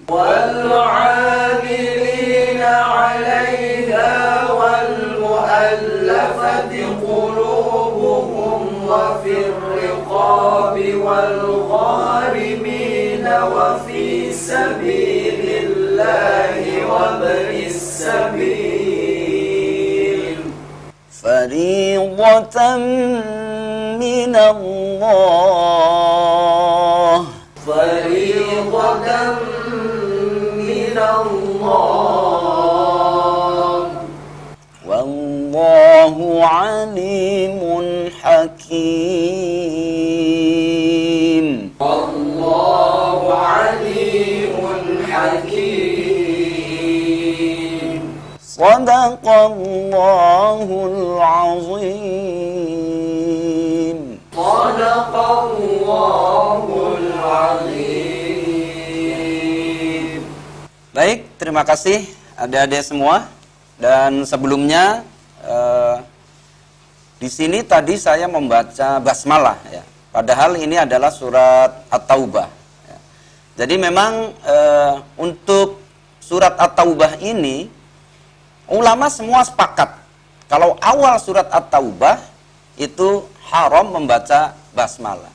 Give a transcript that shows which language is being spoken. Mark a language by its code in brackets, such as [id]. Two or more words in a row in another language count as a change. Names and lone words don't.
[ar] والعاملين عليها والمؤلفة قلوبهم وفي الرقاب والغارمين وفي سبيل الله وابن السبيل فريضة من الله. فريضة من الله. والله عليم حكيم. والله عليم حكيم. صدق الله العظيم. صدق الله العظيم. [id] Baik, terima kasih adik-adik semua. Dan sebelumnya di sini tadi saya membaca basmalah ya. Padahal ini adalah surat At-Taubah. Ya. Jadi memang untuk surat At-Taubah ini ulama semua sepakat kalau awal surat At-Taubah itu haram membaca basmalah.